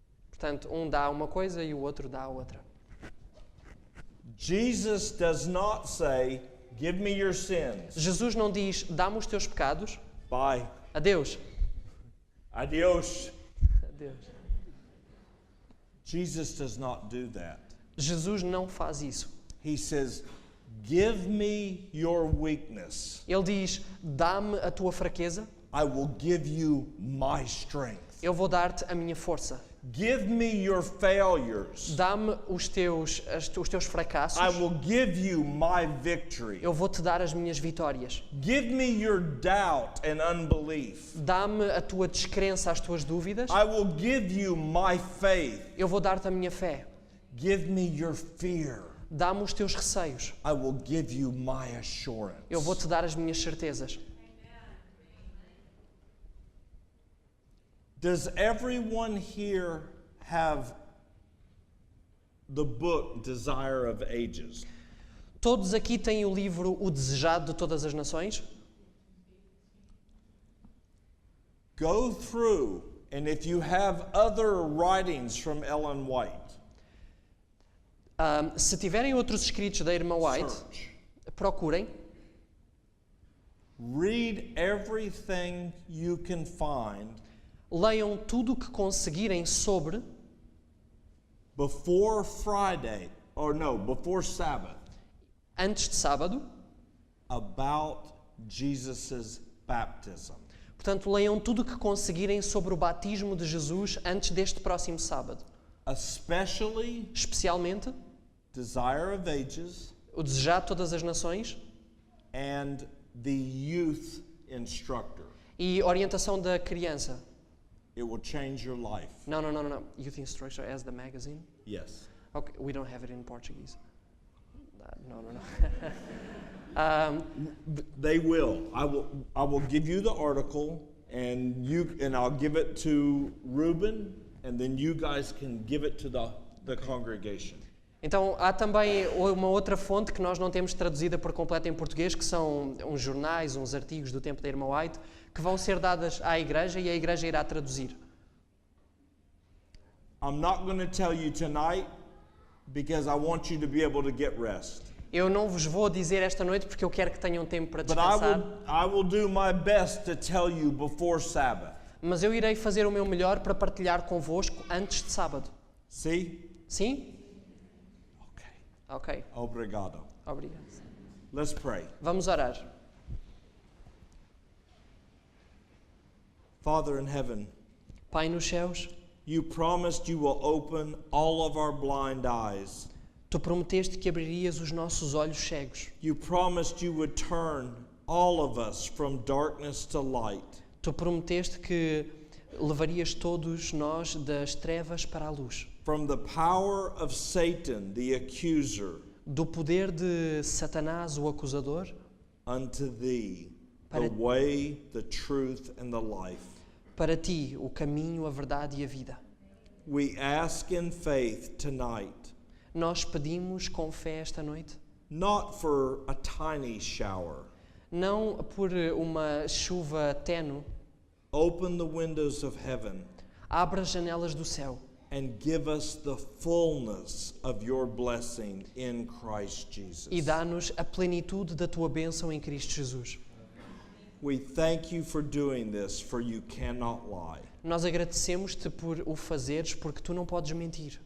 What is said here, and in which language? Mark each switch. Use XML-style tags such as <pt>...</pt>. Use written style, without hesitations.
<pt>Portanto, um dá uma coisa e o outro dá a outra.</pt> <en>Jesus does not say, give me your sins.</en> <pt>Jesus não diz, dá-me os teus pecados.</pt> <en>Bye.</en> <pt>Adeus.</pt> <es>Adios.</es> <pt>Adeus.</pt> <en>Jesus does not do that.</en> <pt>Jesus não faz isso.</pt> <en>He says, give me your weakness.</en> <pt>Ele diz, dá-me a tua fraqueza,</pt> <en>I will give you my strength.</en> <pt>eu vou dar-te a minha força.</pt> <en>Give me your failures.</en> <pt>Dá-me os teus fracassos,</pt> <en>I will give you my victory.</en> <pt>eu vou-te dar as minhas vitórias.</pt> <en>Give me your doubt and unbelief.</en> <pt>Dá-me a tua descrença, as tuas dúvidas,</pt> <en>I will give you my faith.</en> <pt>eu vou dar-te a minha fé.</pt> <en>Give me your fear.</en> <pt>Dá-me os teus receios,</pt> <en>I will give you my assurance.</en> <pt>eu vou-te dar as minhas certezas.</pt> <en>Does everyone here have the book Desire of Ages?</en> <pt>Todos aqui têm o livro O Desejado de Todas as Nações?</pt> <en>Go through, and if you have other writings from Ellen White,</en> <pt>Se tiverem outros escritos da irmã White,</pt> <en>search.</en> <pt>procurem.</pt> <en>Read everything you can find</en> <pt>Leiam tudo o que conseguirem sobre,</pt> <en>before Friday, or no, before Sabbath,</en> <pt>antes de sábado.</pt> <en>about Jesus' baptism.</en> <pt>Portanto, leiam tudo o que conseguirem sobre o batismo de Jesus antes deste próximo sábado.</pt> <en>Especially</en> <pt>Especialmente,</pt> <en>Desire of Ages</en> <pt>o Desejado de Todas as Nações</pt> <en>and the Youth Instructor.</en> <pt>e Orientação da Criança.</pt> <en>It will change your life.</en> <pt>Não.</pt> <en>Youth Instructor as the magazine. Yes. Okay, we don't have it in Portuguese. No. They will. I will give you the article and I'll give it to Reuben and then you guys can give it to the congregation.</en> <pt>Então, há também uma outra fonte que nós não temos traduzida por completo em português, que são uns jornais, uns artigos do tempo da irmã White, que vão ser dadas à igreja e a igreja irá traduzir.</pt> <en>I'm not going to tell you tonight because I want you to be able to get rest.</en> <pt>Eu não vos vou dizer esta noite porque eu quero que tenham tempo para</pt> <en>But</en> <pt>descansar,</pt> <en>I will do my best to tell you before Sabbath.</en> <pt>mas eu irei fazer o meu melhor para partilhar convosco antes de sábado.</pt> <en>See?</en> <pt>Sim?</pt> <en>Okay.</en> <pt>Ok, Obrigado. obrigado.</pt> <en>Let's pray.</en> <pt>Vamos orar.</pt> <en>Father in heaven,</en> <pt>Pai nos céus,</pt> <en>you promised you will open all of our blind eyes.</en> <pt>Tu prometeste que abririas os nossos olhos cegos.</pt> <en>You promised you would turn all of us from darkness to light.</en> <pt>Tu prometeste que levarias todos nós das trevas para a luz.</pt> <en>From the power of Satan, the accuser,</en> <pt>Do poder de Satanás, o acusador,</pt> <en>unto thee,</en> <pt>Para-</pt> <en>the way, the truth, and the life.</en> <pt>para ti, o caminho, a verdade e a vida.</pt> <en>We ask in faith tonight,</en> <pt>Nós pedimos com fé esta noite,</pt> <en>not for a tiny shower.</en> <pt>não por uma chuva tênue,</pt> <en>Open the windows of heaven</en> <pt>abra as janelas do céu</pt> <en>and give us the fullness of your blessing in Christ Jesus.</en> <pt>e dá-nos a plenitude da tua bênção em Cristo Jesus.</pt> <en>We thank you for doing this, for you cannot lie.</en> <pt>Nós agradecemos-te por o fazeres, porque tu não podes mentir.</pt>